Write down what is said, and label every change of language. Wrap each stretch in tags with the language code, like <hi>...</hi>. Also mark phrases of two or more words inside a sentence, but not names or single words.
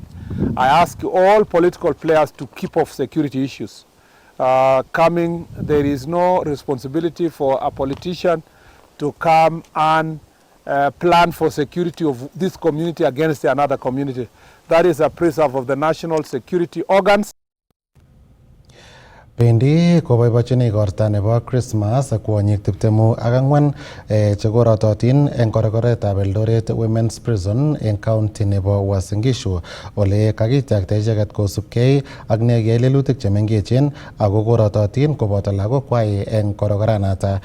<en>I ask all political players to keep off security issues. There is no responsibility for a politician to come and plan for security of this community against another community. That is a preserve of the national security organs.</en> <kln>Bendi koboibochini igorta nebo Christmas kwonyik 24 chekorototin eng korokoretab Eldoret Women's Prison eng county nebo Uasin Gishu ole kakityakta icheket kosubkei ak negei lelutik chemengechen ako korototin koboto lagokwai eng korokoranata.</kln>